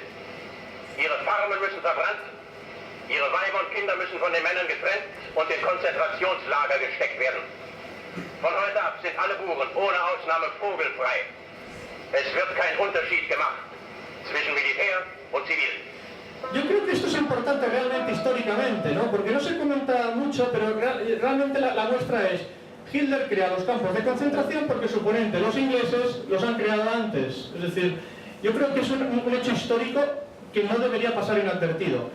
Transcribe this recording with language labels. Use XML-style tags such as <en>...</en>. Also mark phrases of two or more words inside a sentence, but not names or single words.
<de>Ihre Farmen müssen verbrannt, ihre Weiber und Kinder müssen von den Männern getrennt und in Konzentrationslager gesteckt werden. Von heute ab sind alle Buren ohne Ausnahme vogelfrei. Es wird kein Unterschied gemacht zwischen Militär und Zivil.</de> <es>Yo creo que esto es importante realmente históricamente, ¿no? Porque no se comenta mucho, pero realmente la muestra es Hitler crea los campos de concentración porque su oponente, los ingleses, los han creado antes. Es decir, yo creo que es un hecho histórico que no debería pasar inadvertido.</es>